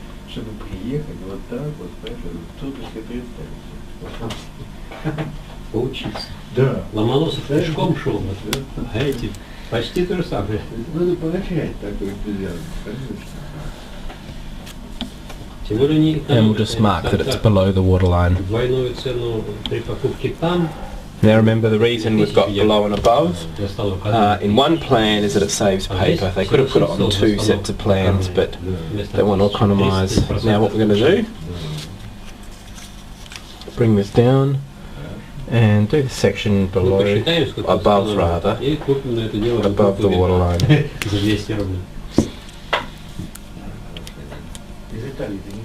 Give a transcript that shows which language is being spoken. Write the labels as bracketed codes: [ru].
[ru] Чтобы приехать вот так вот, кто бы себе представить. Поучиться. Да. Ломоносов пешком шел, а эти почти то же самое. Надо поощрять такой энтузиазм, конечно. Тем более не [en] And we'll just mark that it's below the waterline. [ru] Двойную цену при покупке там. [en] Now remember the reason we've got below and above in one plan is that it saves paper. They could have put it on 2 sets of plans, but they want to economise. Now what we're going to do, bring this down and do the section below, above rather, above the waterline.